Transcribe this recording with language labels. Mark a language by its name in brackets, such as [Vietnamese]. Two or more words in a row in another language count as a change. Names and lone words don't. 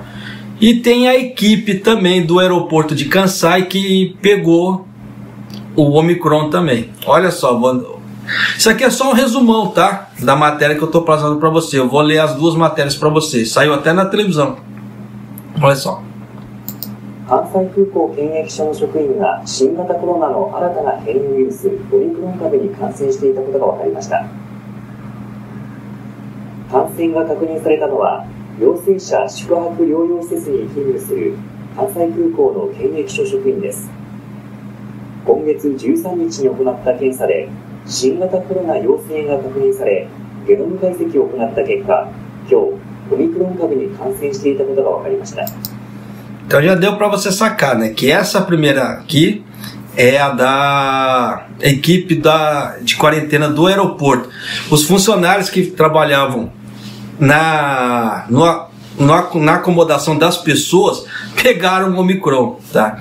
[Portuguese] E tem a equipe também do aeroporto de Kansai que pegou o Omicron também. Olha só, isso aqui é só um resumão, tá? Da matéria que eu estou passando para você. Eu vou ler as duas matérias para você. Saiu até na televisão. Olha só. [Japanese] 関西空港検疫所の職員が新型コロナの新たな変異ウイルスオミクロン株に感染していたことが分かりました。感染が確認されたのは陽性者宿泊療養施設に勤務する関西空港の検疫所職員です。今月13日に行った検査で新型コロナ陽性が確認され、ゲノム解析を行った結果、今日オミクロン株に感染していたことが分かりました。 [Portuguese] Então já deu para você sacar, né, que essa primeira aqui é a da equipe de quarentena do aeroporto. Os funcionários que trabalhavam na acomodação das pessoas pegaram o Omicron, tá?